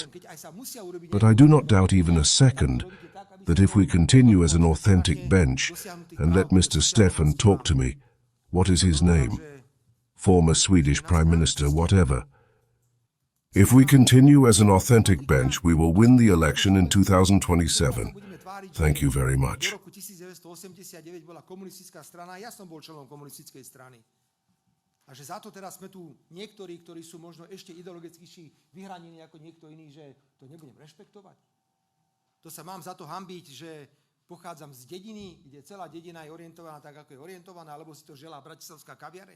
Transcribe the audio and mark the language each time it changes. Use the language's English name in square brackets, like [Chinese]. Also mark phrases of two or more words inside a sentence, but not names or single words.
[English] But I do not doubt even a second that if we continue as an authentic bench and let Mr. Stefan talk to me, what is his name? Former Swedish Prime Minister, whatever. If we continue as an authentic bench, we will win the election in 2027. Thank you very much. [Slovak] V roku 1989 bola komunistická strana, ja som bol členom komunistickej strany. A že za to teraz sme tu niektorí, ktorí sú možno ešte ideologicky vyhranení ako niekto iný, že to nebudem rešpektovať. To sa mám za to hanbiť, že pochádzam z dediny, kde celá dedina je orientovaná tak, ako je orientovaná, alebo si to želá bratislavská kaviareň.